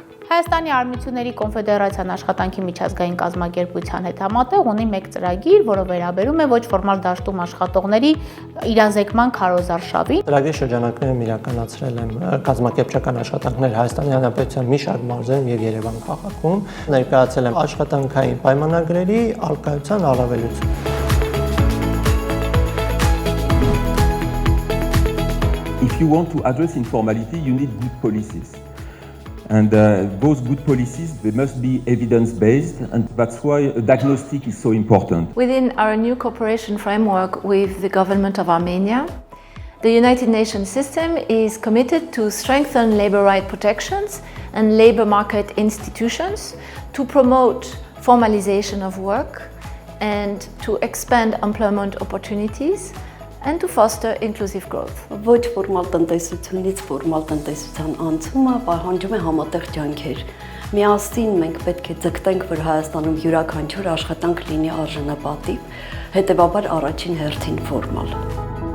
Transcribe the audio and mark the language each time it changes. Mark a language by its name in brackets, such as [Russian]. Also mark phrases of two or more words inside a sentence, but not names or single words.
[Armenian] Հայաստանի Արմությունների կոնֆեդերացիան աշխատանքի միջազգային կազմակերպության հետ համատեղ ունի մեկ ծրագիր, որը վերաբերում է ոչ ֆորմալ դաշտում աշխատողների իրազեկման քարոզարշավին։ Ծրագրի շրջանակներում իրականացրել եմ կազմակերպչական աշխատանքներ Հայաստանի Հանրապետության մի շարք մարզերում եւ Երևան քաղաքում։ Ներկայացել եմ աշխատանքային պայմանագրերի արկայության առավելություն։ [English] If you want to address informality, you need good policies. And those good policies, they must be evidence-based, and that's why a diagnostic is so important. Within our new cooperation framework with the government of Armenia, the United Nations system is committed to strengthen labor right protections and labor market institutions to promote formalization of work and to expand employment opportunities and to foster inclusive growth. [Armenian] Ոչ ֆորմալ տնտեսությունից ֆորմալ տնտեսության անցումը պահանջում է համատեղ ջանքեր։ Միասին մենք պետք է ձգտենք, որ Հայաստանում յուրաքանչյուր աշխատանք լինի արժանապատիվ, հետևաբար առաջին հերթին ֆորմալ։